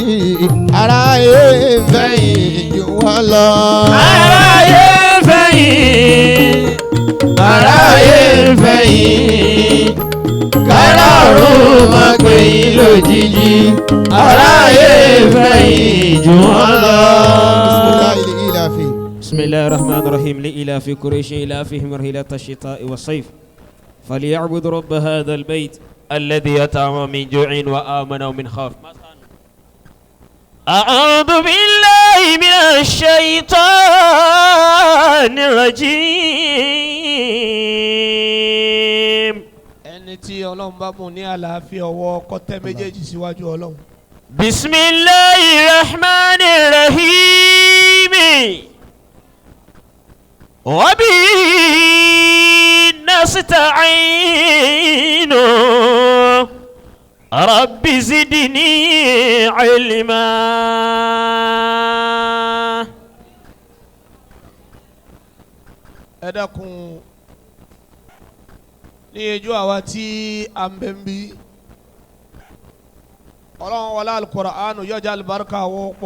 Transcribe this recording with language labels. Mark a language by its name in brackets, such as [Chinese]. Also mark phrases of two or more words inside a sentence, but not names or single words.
[Yoruba] aráyé ń fẹ́ yìí jù wọ́n lọ. aráyé ń fẹ́ yín. aráyé ń fẹ́ yín. kára ọ̀run mọ̀ pé yín lójijì. aráyé ń fẹ́ yín jù wọ́n lọ. [Arabic] بسم الله الرحمن الرحيم لإلاف قريش إلافهم رحلة الشتاء والصيف فليعبد رب هذا البيت الذي يطعم من جوع وآمن من خوف. أعوذ بالله من الشيطان الرجيم. [Yoruba] ẹni tí Ọlọ́run bá mú ní àlàáfíà ọwọ́ kó tẹ́ méjèèjì síwájú Ọlọ́run. [Arabic] بسم الله الرحمن الرحيم وبه نستعين رب زدني علما. [Yoruba] ẹ dákun ní ẹjọ́ àwa tí a ń bẹ ń bí Ọlọ́run wọlé Al-Qur'anu yọjá alibarika wọ́pọ̀.